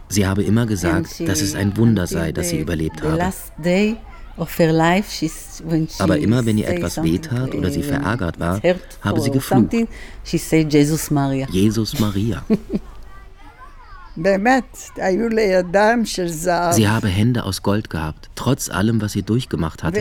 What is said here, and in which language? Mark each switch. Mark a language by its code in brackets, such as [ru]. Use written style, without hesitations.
[de] Sie habe immer gesagt, dass es ein Wunder sei, dass sie überlebt habe. [en] The last day of her life, when she [de] aber immer, wenn ihr etwas wehtat oder sie verärgert war, habe sie geflucht. [en] She said Jesus Maria. Jesus Maria. [de] Sie habe Hände aus Gold gehabt, trotz allem, was sie durchgemacht hatte.